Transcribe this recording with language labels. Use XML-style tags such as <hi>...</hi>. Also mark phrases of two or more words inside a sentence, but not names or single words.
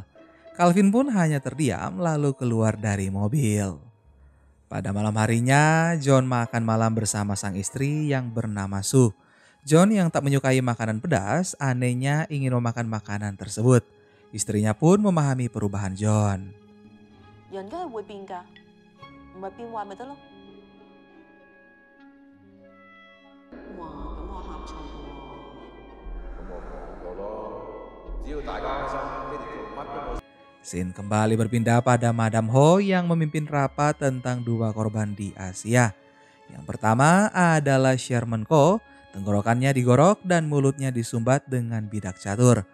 <id>Calvin pun hanya terdiam lalu keluar dari mobil. Pada malam harinya, John makan malam bersama sang istri yang bernama Sue. John yang tak menyukai makanan pedas, anehnya ingin memakan makanan tersebut. Istrinya pun memahami perubahan John.</id> <yue>人梗係會變㗎，唔係變壞咪得咯。哇，咁我呷醋喎。</yue> <id>Scene kembali berpindah pada Madam Ho yang memimpin rapat tentang dua korban di Asia. Yang pertama adalah Sherman Ko, tenggorokannya digorok dan mulutnya disumbat dengan bidak catur.</id>